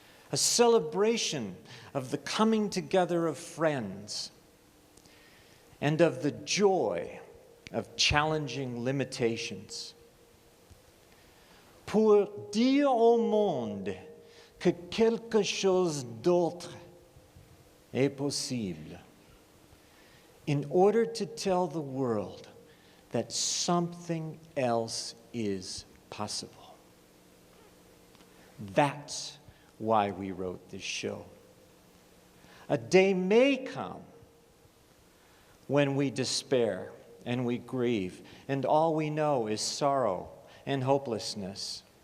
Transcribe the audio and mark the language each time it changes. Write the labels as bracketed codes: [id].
[en] A celebration of the coming together of friends and of the joy of challenging limitations. [fr] Pour dire au monde que quelque chose d'autre est possible. [en] In order to tell the world that something else is possible. That's why we wrote this show. A day may come when we despair and we grieve, and all we know is sorrow and hopelessness.